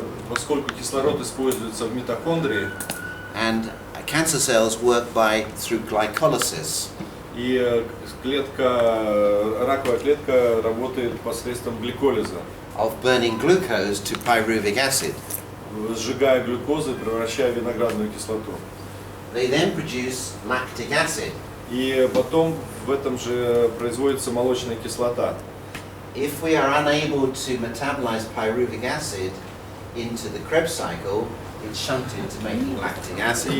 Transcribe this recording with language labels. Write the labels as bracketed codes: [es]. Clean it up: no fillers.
[ru] Поскольку кислород используется в митохондрии, [en] and cancer cells work through glycolysis. [ru] и раковая клетка работает посредством гликолиза, [en] Of burning glucose to pyruvic acid. [ru] сжигая глюкозу и превращая в виноградную кислоту. [en] They then produce lactic acid. [ru] И потом в этом же производится молочная кислота. [en] If we are unable to metabolize pyruvic acid into the Krebs cycle, it's shunted to making lactic acid.